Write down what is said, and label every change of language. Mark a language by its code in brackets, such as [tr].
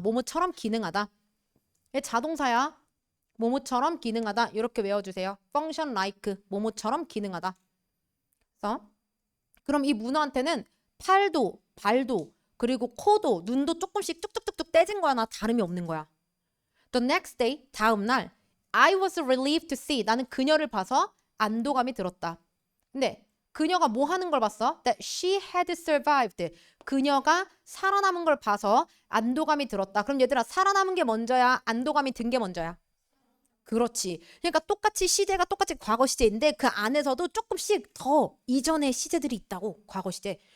[ko] 뭐뭐처럼 기능하다. 얘 자동사야. 뭐뭐처럼 기능하다. 이렇게 외워주세요. function like 뭐뭐처럼 기능하다. 그래서 그럼 이 문어한테는 팔도, 발도, 그리고 코도, 눈도 조금씩 뚝뚝뚝뚝 떼진 거야. 나 다름이 없는 거야. [en] The next day, [ko] 다음 날, [en] I was relieved to see. [ko] 나는 그녀를 봐서 안도감이 들었다. 근데 그녀가 뭐 하는 걸 봤어? [en] That she had survived. [ko] 그녀가 살아남은 걸 봐서 안도감이 들었다. 그럼 얘들아, 살아남은 게 먼저야? 안도감이 든 게 먼저야? 그렇지. 그러니까 똑같이 시제가 똑같이 과거 시제인데 그 안에서도 조금씩 더 이전의 시제들이 있다고. 과거 시제.